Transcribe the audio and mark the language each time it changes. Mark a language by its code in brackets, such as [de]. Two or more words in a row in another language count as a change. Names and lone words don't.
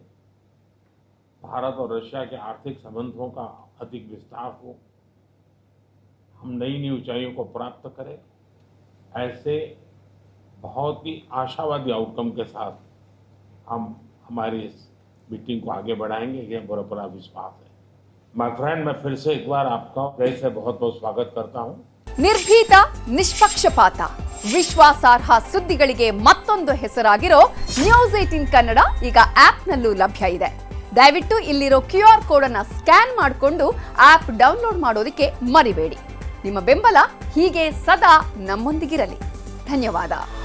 [hi] भारत और रशिया के आर्थिक संबंधों का अधिक विस्तार हो, हम नई नई ऊंचाइयों को प्राप्त करें, ऐसे बहुत ही आशावादी आउटकम के साथ हम हमारी इस मीटिंग को आगे बढ़ाएंगे, ये पूरा विश्वास है। [en] my friend, [hi] मैं फिर से एक बार आपका हृदय से बहुत बहुत स्वागत करता हूँ। [kn] ನಿರ್ಭೀತ, ನಿಷ್ಪಕ್ಷಪಾತ, ವಿಶ್ವಾಸಾರ್ಹ ಸುದ್ದಿಗಳಿಗೆ ಮತ್ತೊಂದು ಹೆಸರಾಗಿರೋ ನ್ಯೂಸ್ 18 ಕನ್ನಡ ಈಗ ಆಪ್ನಲ್ಲೂ ಲಭ್ಯ ಇದೆ. ದಯವಿಟ್ಟು ಇಲ್ಲಿರೋ QR ಕೋಡ್ ಅನ್ನು ಸ್ಕ್ಯಾನ್ ಮಾಡಿಕೊಂಡು ಆಪ್ ಡೌನ್ಲೋಡ್ ಮಾಡೋದಕ್ಕೆ ಮರಿಬೇಡಿ. ನಿಮ್ಮ ಬೆಂಬಲ ಹೀಗೆ ಸದಾ ನಮ್ಮೊಂದಿಗಿರಲಿ. ಧನ್ಯವಾದ.